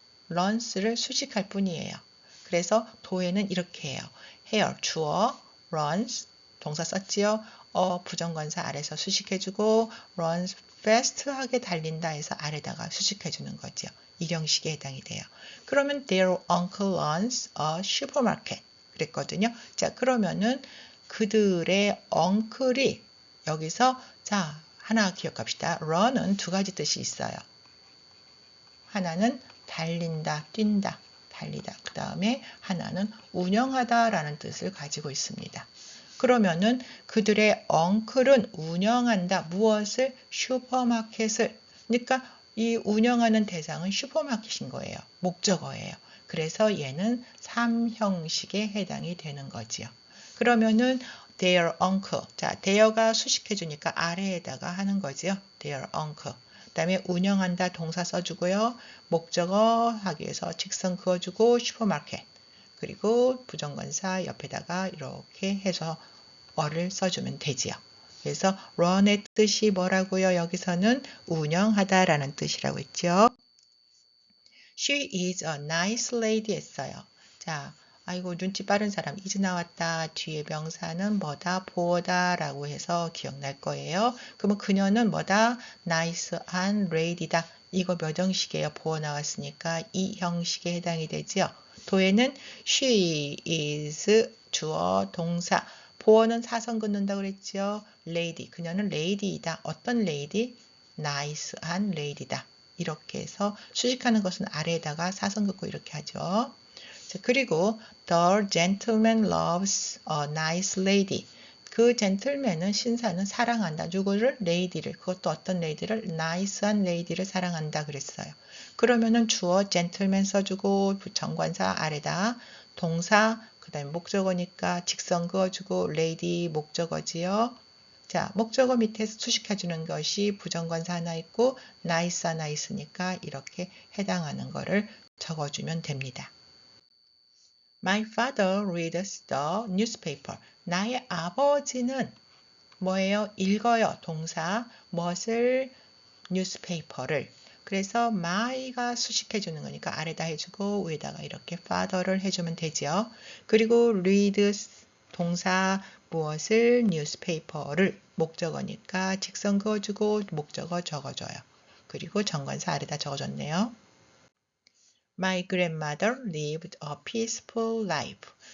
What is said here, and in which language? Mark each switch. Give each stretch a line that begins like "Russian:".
Korean: runs를 수식할 뿐이에요. 그래서 도에는 이렇게 해요. hare 주어, runs 동사 썼지요. 부정관사 아래서 수식해주고 runs fast하게 달린다 해서 아래다가 수식해주는 거죠. 일형식에 해당이 돼요. 그러면
English: their uncle runs a supermarket
Korean: 그랬거든요. 자, 그러면은 그들의 엉클이 여기서 자 하나 기억합시다. run은 두 가지 뜻이 있어요. 하나는 달린다, 뛴다, 달리다. 그 다음에 하나는 운영하다 라는 뜻을 가지고 있습니다. 그러면은 그들의 엉클은 운영한다. 무엇을? 슈퍼마켓을. 그러니까 이 운영하는 대상은 슈퍼마켓인 거예요. 목적어예요. 그래서 얘는 3형식에 해당이 되는 거지요. 그러면은
English: their uncle.
Korean: 자, there가 수식해 주니까 아래에다가 하는 거지요.
English: their uncle.
Korean: 그 다음에 운영한다 동사 써주고요. 목적어 하기 위해서 직선 그어주고 슈퍼마켓. 그리고 부정관사 옆에다가 이렇게 해서 어를 써주면 되지요. 그래서 run의 뜻이 뭐라고요? 여기서는 운영하다 라는 뜻이라고 했죠.
English: She is a nice lady
Korean: 했어요. 자, 아이고 눈치 빠른 사람 이제 나왔다. 뒤에 명사는 뭐다? 보다 라고 해서 기억날 거예요. 그러면 그녀는 뭐다? nice한 lady다. 이거 몇 형식이에요? 보어 나왔으니까 이 형식에 해당이 되지요. 도에는 she is 주어 동사. 보어는 사선 긋는다고 그랬죠. lady. 그녀는 lady이다. 어떤 lady? nice한 lady다. 이렇게 해서 수식하는 것은 아래에다가 사선 긋고 이렇게 하죠. 자, 그리고
English: the gentleman loves a nice lady.
Korean: 그 젠틀맨은 신사는 사랑한다. 누구를? 레이디를. 그것도 어떤 레이디를? nice한 레이디를 사랑한다 그랬어요. 그러면은 주어 젠틀맨 써주고 정관사 아래다 동사 그 다음에 목적어니까 직선 그어주고 레이디 목적어지요. 자, 목적어 밑에서 수식해주는 것이 부정관사 하나 있고 nice 하나 있으니까 이렇게 해당하는 거를 적어주면 됩니다.
English: My father reads the newspaper.
Korean: 나의 아버지는 뭐예요? 읽어요. 동사 무엇을? newspaper를. 그래서 my가 수식해 주는 거니까 아래다 해주고 위에다가 이렇게 father를 해주면 되죠. 그리고 reads 동사 무엇을? newspaper를. 목적어니까 직선 그어주고 목적어 적어줘요. 그리고 정관사 아래다 적어줬네요.
English: My grandmother lived a peaceful life.